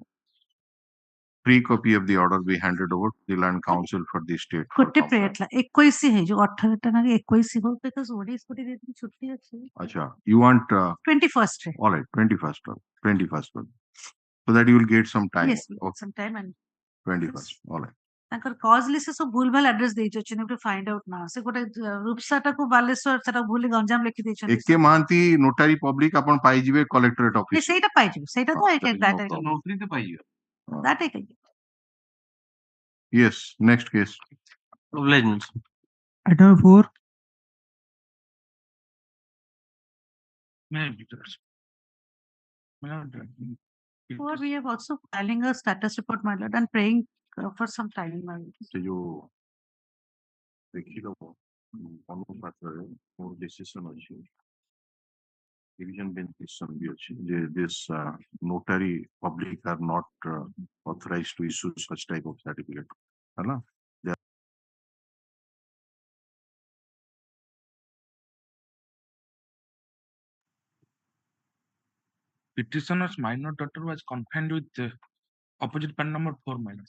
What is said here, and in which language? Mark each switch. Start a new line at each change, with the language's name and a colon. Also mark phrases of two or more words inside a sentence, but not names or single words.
English: Free copy of the order be handed over to the Land Council for the state. Acha, you want 21st. All right, 21st. So that you will get some time. Yes, some time and 21st. All right.
Odia: ତାଙ୍କର
English: cause list
Odia: ସବୁ ଭୁଲ ଭାଲ ଆଡ୍ରେସ ଦେଇଛନ୍ତି
English: to find out
Odia: ନା ସେ ଗୋଟେ ରୂପସାଟାକୁ ବାଲେଶ୍ୱର ସେଟା ଭୁଲ ଗଞ୍ଜାମ ଲେଖି ଦେଇଛନ୍ତି ଏକେ ମହାନ୍ତି
English: notary public
Odia: ଆପଣ ପାଇଯିବେ
English: collectorate office
Odia: ସେଇଟା ପାଇଯିବେ ସେଇଟା ତ ନୋଟରୀ ତ ପାଇଯିବେ
English: that I can get. Yes, next case. Item 4. Or we have also filing a status report, my lord, and praying for some time, my lord.
Odia: ସେ ଯୋଉ ଦେଖିଦବ ଅନୁପାତରେ ମୋର ଡିସିସନ ଅଛି,
English: division bench decision
Odia: ବି ଅଛି ଯେ
English: this notary public are not authorized to issue such type of certificate. ହେଲା Petitioner's minor daughter was confined with opposite pen number 4 minus.